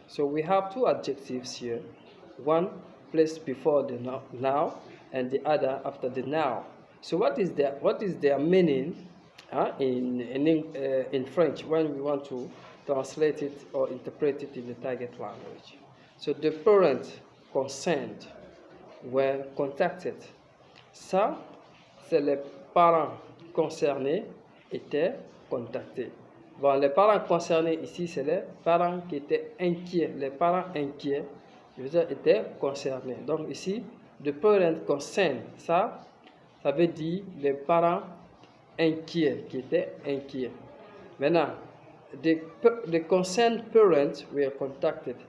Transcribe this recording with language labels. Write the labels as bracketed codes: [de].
[en] So we have two adjectives here, one placed before the now and the other after the now. So what is their meaning in French when we want to translate it or interpret it in the target language? So the parents concerned were contacted. [fr] Ça, c'est les parents concernés étaient contactés. Bon, les parents concernés ici, c'est les parents qui étaient inquiets. Les parents inquiets, je veux dire, étaient concernés. Donc ici, [en] the parent concerned, [fr] ça veut dire les parents inquiets, qui étaient inquiets. [en] Maintenant, the concerned parents were contacted.